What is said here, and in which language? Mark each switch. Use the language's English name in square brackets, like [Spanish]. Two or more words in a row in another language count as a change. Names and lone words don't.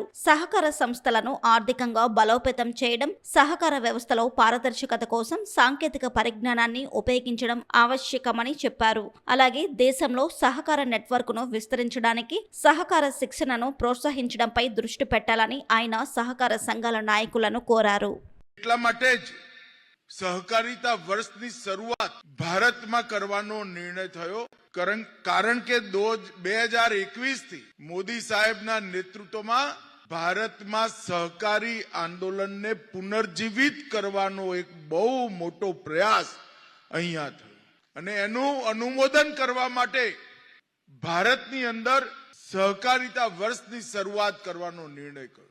[Telugu] సహకార సంస్థలను ఆర్థికంగా బలోపేతం చేయడం, సహకార వ్యవస్థలో పారదర్శకత కోసం సాంకేతిక పరిజ్ఞానాన్ని ఉపయోగించడం ఆవశ్యకమని చెప్పారు. అలాగే దేశంలో సహకార నెట్వర్క్ను విస్తరించడానికి సహకార శిక్షణను ప్రోత్సహించడంపై దృష్టి పెట్టాలని ఆయన సహకార సంఘాల నాయకులను కోరారు. [Gujarati] સહકારિતા વર્ષની શરૂઆત ભારતમાં કરવાનો નિર્ણય થયો. કારણ કે 2021 થી મોદી સાહેબના નેતૃત્વમાં ભારતમાં સહકારી આંદોલનને પુનર્જીવિત કરવાનો એક બહુ મોટો પ્રયાસ અહીંયા થયો અને એનું અનુમોદન કરવા માટે ભારતની અંદર સહકારિતા વર્ષની શરૂઆત કરવાનો નિર્ણય કર્યો.